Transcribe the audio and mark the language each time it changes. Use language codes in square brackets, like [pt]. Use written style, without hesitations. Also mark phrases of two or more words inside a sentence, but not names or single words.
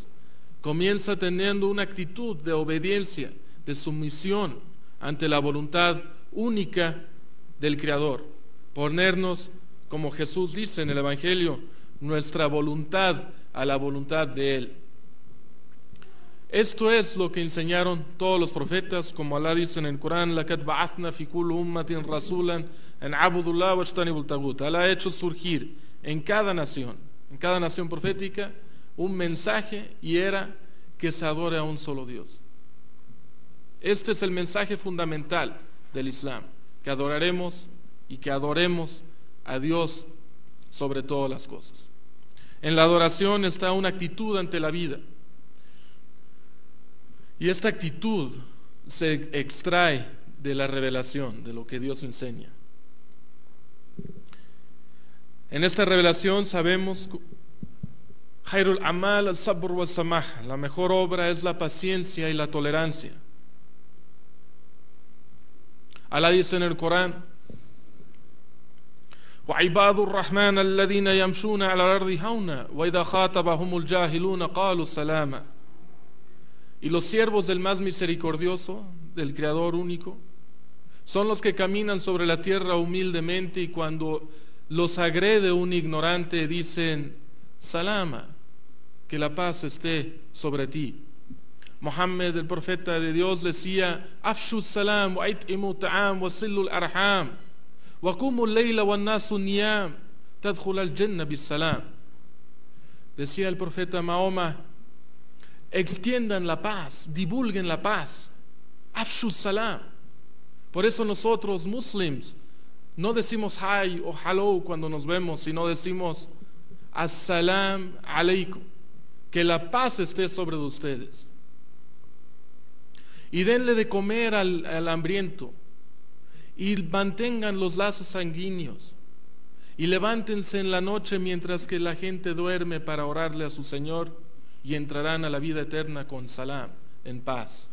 [es] Comienza teniendo una actitud de obediencia, de sumisión ante la voluntad única del Creador. Ponernos, como Jesús dice en el Evangelio, nuestra voluntad a la voluntad de Él. Esto es lo que enseñaron todos los profetas, como Allah dice en el Corán: [ar] لَقَدْ بَعَثْنَا فِي كُلِّ أُمَّةٍ رَسُولًا أَنْ اعْبُدُوا اللَّهَ وَاجْتَنِبُوا الطَّاغُوتَ. [es] Allah ha hecho surgir en cada nación profética, un mensaje, y era que se adore a un solo Dios. Este es el mensaje fundamental del Islam, que adoraremos y que adoremos a Dios sobre todas las cosas. En la adoración está una actitud ante la vida, y esta actitud se extrae de la revelación, de lo que Dios enseña. En esta revelación sabemos [ar] خير العمل الصبر والسماح, [es] la mejor obra es la paciencia y la tolerancia. Allah dice en el Corán: [ar] وَعِبَادُ الرَّحْمَنَ الَّذِينَ يَمْشُونَ عَلَى الْأَرْضِ هَوْنًا وَإِذَا خَاطَبَهُمُ الْجَاهِلُونَ قَالُوا سَلَامًا. [es] Y los siervos del más misericordioso, del Creador único, son los que caminan sobre la tierra humildemente, y cuando los agrede un ignorante dicen salama, que la paz esté sobre ti. Mohammed, el profeta de Dios, decía: [ar] أفشوا السلام وأطعموا الطعام وصلوا الأرحام وقوموا الليل والناس نيام تدخلوا الجنة بسلام. [es] Decía el profeta Mahoma: extiendan la paz, divulguen la paz, [ar] أفشوا السلام. [es] Por eso nosotros muslims no decimos hi o hello cuando nos vemos, sino decimos [ar] السلام عليكم, [es] que la paz esté sobre ustedes. Y denle de comer al hambriento, y mantengan los lazos sanguíneos, y levántense en la noche mientras que la gente duerme para orarle a su Señor, y entrarán a la vida eterna con salam, en paz.